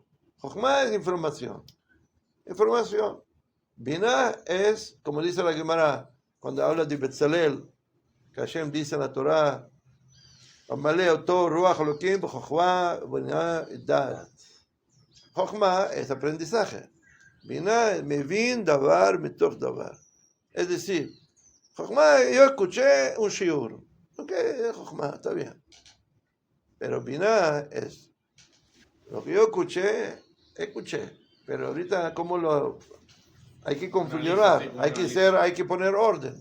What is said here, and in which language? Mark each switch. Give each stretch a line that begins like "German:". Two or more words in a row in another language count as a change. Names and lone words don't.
Spanish: Jochma es información. Información. Binah es, como dice la Gemara, cuando habla de Betzalel, que Hashem dice en la Torah, Amaleo todo
Hebrew: רוח אלהים, חכמה, בינה, דעת.
Spanish: Jochma es aprendizaje. Binah es
Hebrew: מבין דבר מתוך דבר.
Spanish: Es decir, Jochma, yo escuché un shiur. Ok, Jochma, está bien. Pero Binah es lo que yo escuché. Pero ahorita, ¿cómo hay que configurar? Hay que poner orden.